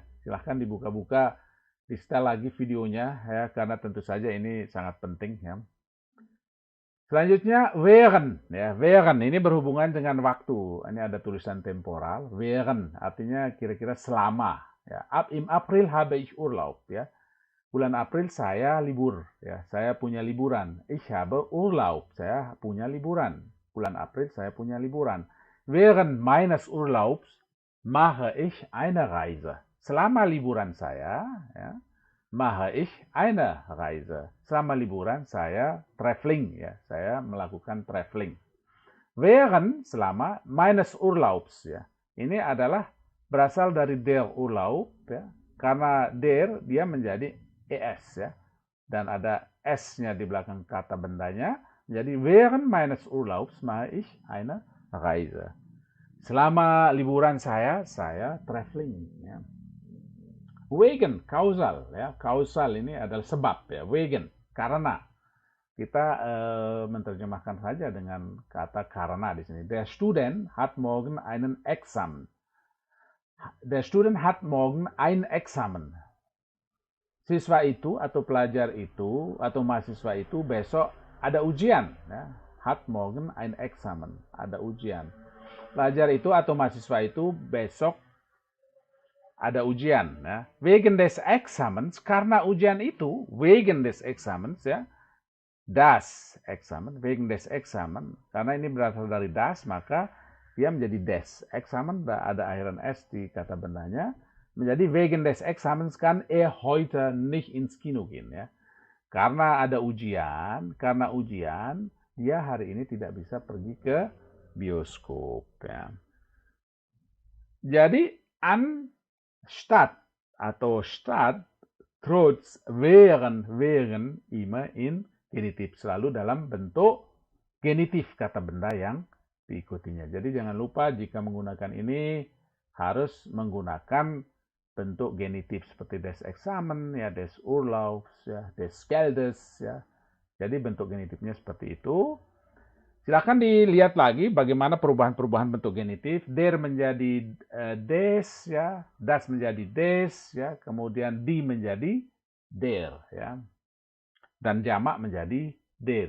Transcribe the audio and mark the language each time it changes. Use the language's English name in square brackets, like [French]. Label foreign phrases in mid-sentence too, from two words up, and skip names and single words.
[Indonesian] Silahkan dibuka-buka, di setel lagi videonya ya, karena tentu saja ini sangat penting ya. Selanjutnya während ya, während ini berhubungan dengan waktu. Ini ada tulisan temporal. Während artinya kira-kira selama Ya, [German] im April habe ich Urlaub. [Indonesian] Ya, bulan April saya libur. Ya, saya punya liburan. [German] Ich habe Urlaub. [Indonesian] Saya punya liburan. Bulan April saya punya liburan. [German] Während meines Urlaubs mache ich eine Reise. [Indonesian] Selama liburan saya, ya, [German] mache ich eine Reise. [Indonesian] Selama liburan saya traveling, ya, saya melakukan traveling. [German] Während selama meines Urlaubs, [Indonesian] ya. Ini adalah berasal dari [German] der Urlaub, [Indonesian] ya. Karena der dia menjadi es, ya. Dan ada s-nya di belakang kata bendanya. [German] Jadi während meines Urlaubs mache ich eine Reise. [Indonesian] Selama liburan saya traveling, ya. Wegen, kausal, ya. Kausal ini adalah sebab, ya. Wegen, karena. Kita menerjemahkan saja dengan kata karena di sini. [German] Der Student hat morgen einen Examen. Der Student hat morgen ein Examen. [Indonesian] Siswa itu atau pelajar itu atau mahasiswa itu besok ada ujian. Ya. [German] Hat morgen ein Examen. [Indonesian] Ada ujian. Pelajar itu atau mahasiswa itu besok ada ujian. Ya. [German] Wegen des Examens, [Indonesian] karena ujian itu, [German] wegen des Examens, ya. Das Examen, wegen des Examen, [Indonesian] karena ini berasal dari das, maka dia menjadi des. [German] Examen, [Indonesian] ada akhiran s di kata bendanya, menjadi [German] wegen des Examens kann heute nicht ins Kino gehen. [Indonesian] Ya. Karena ada ujian, dia hari ini tidak bisa pergi ke bioskop. Ya. Jadi, anstatt atau statt, trotz, während, [German] immer in genitif, [Indonesian] selalu dalam bentuk genitif kata benda yang diikutinya. Jadi jangan lupa jika menggunakan ini harus menggunakan bentuk genitif seperti [German] des Examen, [Indonesian] ya, [German] des Urlaubs, [Indonesian] ya, [German] des Geldes, [Indonesian] ya. Jadi bentuk genitifnya seperti itu. Silakan dilihat lagi bagaimana perubahan-perubahan bentuk genitif. Der menjadi des, ya, das menjadi des, ya, kemudian die menjadi der, ya. Dan jamak menjadi der.